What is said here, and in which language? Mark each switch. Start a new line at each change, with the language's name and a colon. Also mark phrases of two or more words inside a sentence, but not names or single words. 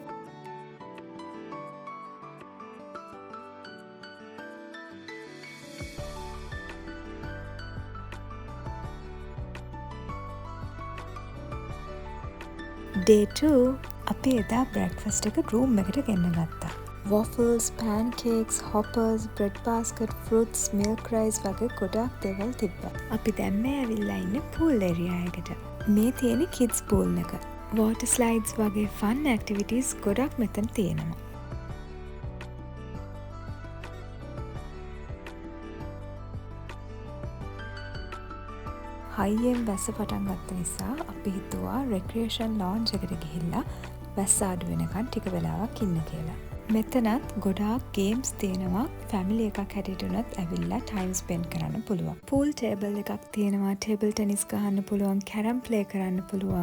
Sinhala: Day 2 අපි එදා බ්‍රෙක්ෆාස්ට් එක රූම් එකට ගෙන්න ගත්තා.
English: waffles, pancakes, hoppers, bread basket, fruits, milk rice
Sinhala: වගේ ගොඩාක් දේවල් තිබ්බා. අපි දැන් මේ ඇවිල්ලා ඉන්නේ
English: pool area
Sinhala: එකට. මේ තියෙන
English: kids pool
Sinhala: එක.
English: water slides
Sinhala: වගේ
English: fun activities
Sinhala: ගොඩක් මෙතන තියෙනවා. හයියෙන් වැස්ස පටන් ගත්ත නිසා අපි හිතුවා
English: recreation lounge
Sinhala: එකට ගිහිල්ලා වැස්ස අඩු වෙනකන් ටික වෙලාවක් ඉන්න කියලා. මෙතනත් ගොඩාක් ගේම්ස් තියෙනවා. ෆැමිලි එකක් හැටියට උනත් ඇවිල්ලා
English: time spend
Sinhala: කරන්න පුළුවන්.
English: pool table
Sinhala: එකක් තියෙනවා.
English: table tennis
Sinhala: ගහන්න පුළුවන්,
English: carrom play
Sinhala: කරන්න පුළුවන්.